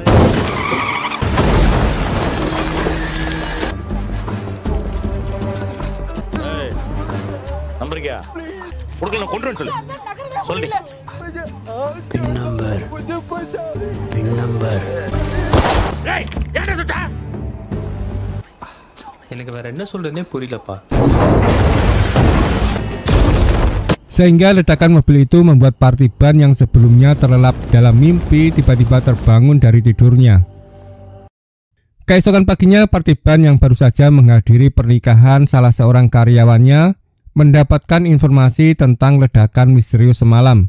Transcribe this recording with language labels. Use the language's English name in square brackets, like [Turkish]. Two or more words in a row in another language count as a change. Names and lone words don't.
[English] Pin number. [Tamil] எனக்கு வேற என்ன சொல்றதுனே புரியலப்பா. [Indonesian] Sehingga ledakan mobil itu membuat Parthiban yang sebelumnya terlelap dalam mimpi tiba-tiba terbangun dari tidurnya. Keesokan paginya, Parthiban yang baru saja menghadiri pernikahan salah seorang karyawannya mendapatkan informasi tentang ledakan misterius semalam.